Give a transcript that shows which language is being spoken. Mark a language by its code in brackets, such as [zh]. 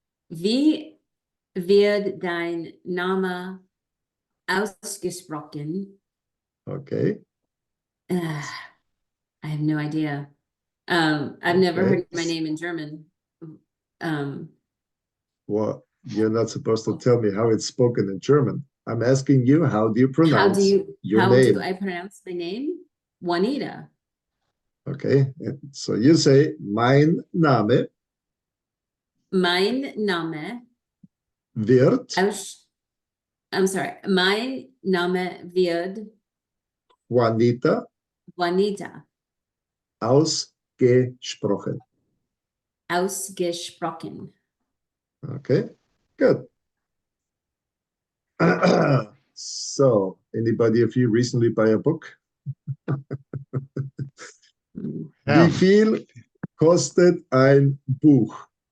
[de] Wie wird dein Name ausgesprochen? [en] Okay. I have no idea. I've never heard my name in German. Well, you're not supposed to tell me how it's spoken in German. I'm asking you, how do you pronounce your name? How do I pronounce my name? Juanita. Okay. So you say, [de] mein Name. Mein Name Wird. [en] I'm sorry. [de] Mein Name wird Juanita. Juanita. Ausgesprochen. Ausgesprochen. [en] Okay. Good. So, anybody of you recently buy a book? Yeah. [de] Wie viel kostet ein Buch?